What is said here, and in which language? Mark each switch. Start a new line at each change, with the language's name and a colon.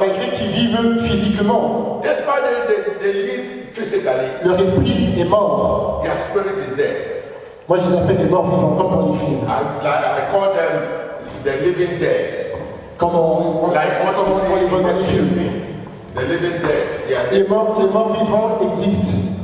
French: malgré qu'ils vivent physiquement,
English: despite they live physically,
French: leur esprit est mort.
English: their spirit is there.
French: Moi, je les appelle les morts vivants, comme dans les films.
English: I call them the living dead.
French: Comme on les voit dans les films.
English: The living dead. Yeah,
French: Les morts vivants existent.